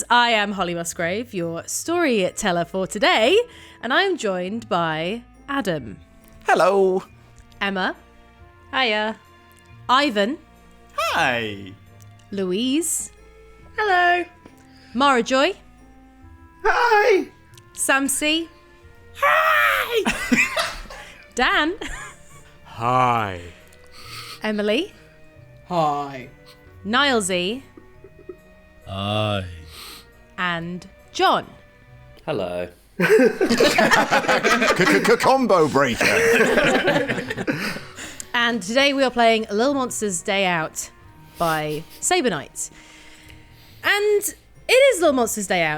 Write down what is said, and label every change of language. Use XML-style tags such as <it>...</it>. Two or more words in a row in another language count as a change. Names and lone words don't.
<en>I am Holly Musgrave, your storyteller for today, and I'm joined by Adam. Hello. Emma. Hiya. Ivan. Hi. Louise. Hello. Mara Joy. Hi. Samsi. Hi. Dan. Hi. Emily. Hi. Nilesy. Hi. And John. Hello. Combo breaker. And today we are playing Little Monsters Day Out by Saber Knight. And it is Little Monsters Day Out.</en>